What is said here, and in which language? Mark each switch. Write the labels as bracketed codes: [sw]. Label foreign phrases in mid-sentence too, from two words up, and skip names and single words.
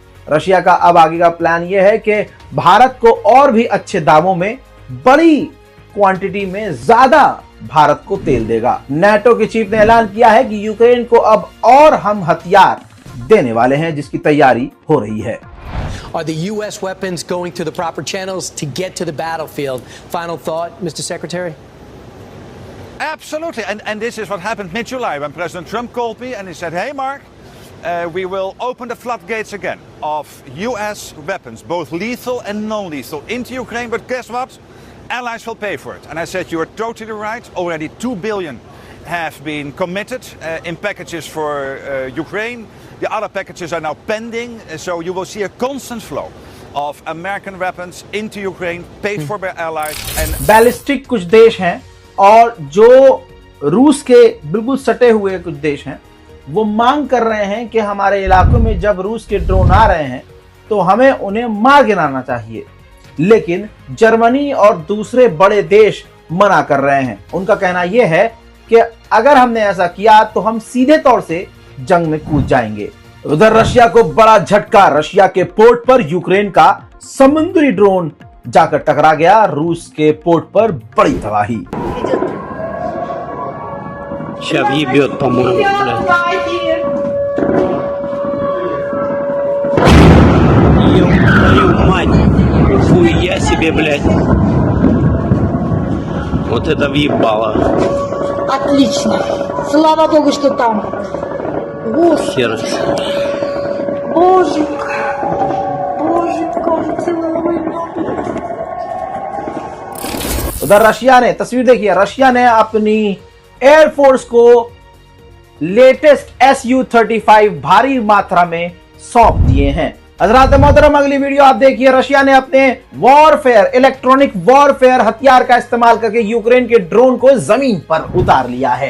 [hi] रशिया का अब आगे का प्लान यह है कि भारत को और भी अच्छे दामों में बड़ी क्वांटिटी में ज्यादा भारत को तेल देगा। नाटो के चीफ ने ऐलान किया है कि यूक्रेन को अब और हम हथियार देने वाले हैं, जिसकी तैयारी हो रही है। [en] Are the U.S. weapons going to the proper channels to get to the battlefield? Final thought, Mr. Secretary? Absolutely, and this is what happened mid-July when President Trump called me and he said, hey Mark, we will open the floodgates again of US weapons, both lethal and non-lethal, into Ukraine, but guess what? Allies will pay for it. And I said, you are totally right. Already $2 billion have been committed in packages for Ukraine. The other packages are now pending, so you will see a constant flow of American weapons into Ukraine, paid for by allies. And [hi] बैलिस्टिक कुछ देश हैं और जो रूस के बिल्कुल सटे हुए कुछ देश हैं, वो मांग कर रहे हैं कि हमारे इलाकों में जब रूस के ड्रोन आ रहे हैं तो हमें उन्हें मार गिराना चाहिए। लेकिन जर्मनी और दूसरे बड़े देश मना कर रहे हैं। उनका कहना यह है कि अगर हमने ऐसा किया तो हम सीधे तौर से जंग में कूद जाएंगे। उधर रशिया को बड़ा झटका, रशिया के पोर्ट पर यूक्रेन का समुद्री ड्रोन जाकर टकरा गया। रूस के पोर्ट पर बड़ी तबाही। [ru] Сейчас въебет, по-моему, блядь. Ё-твою мать. Хуя себе, блядь. Вот это въебало. Отлично. Слава Богу, что там. Господи. Хер. Боженька. Боженька, целую. [hi] उधर रशिया ने, तस्वीर देखिए, रशिया ने अपनी एयरफोर्स को लेटेस्ट Su-35 भारी मात्रा में सौंप दिए हैं। हजरात मोहतरम, अगली वीडियो आप देखिए। रशिया ने अपने वॉरफेयर, [en] electronic warfare [hi] हथियार का इस्तेमाल करके यूक्रेन के ड्रोन को जमीन पर उतार लिया है।